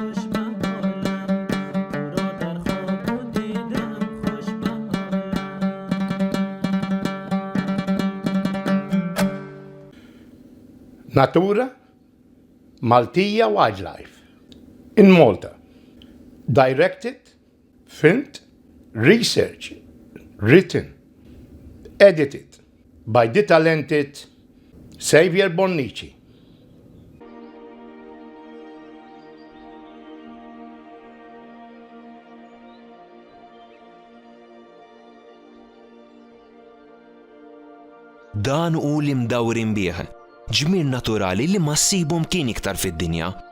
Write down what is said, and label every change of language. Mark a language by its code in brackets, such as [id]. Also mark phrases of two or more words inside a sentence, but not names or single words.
[en] Natura, Maltese Wildlife in Malta. Directed, filmed, researched, written, edited by the talented Xavier Bonnici. [mt] Dan u li mdawrin bih, ġmien naturali li ma ssibhom kien iktar fid-dinja.